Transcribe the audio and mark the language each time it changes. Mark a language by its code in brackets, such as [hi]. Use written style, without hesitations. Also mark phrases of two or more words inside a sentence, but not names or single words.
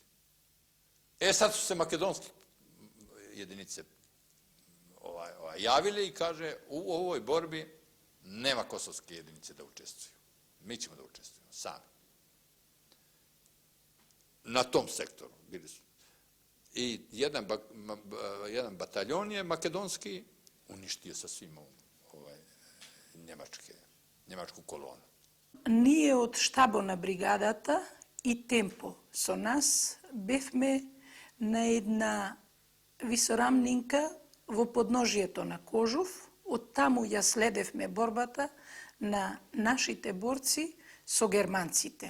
[sr] Sad su se makedonske jedinice javile i kaže u ovoj borbi nema kosovske jedinice da učestvuju. Mi ćemo da učestvujemo sami. Na tom sektoru bili su. I jedan bataljon je makedonski uništio sa svim njemačku kolonu. [mk] Ние од штабо на бригадата и темпо со нас бевме на една висорамнинка во подножието на Кожув. Од таму ја следевме борбата на нашите борци со германците.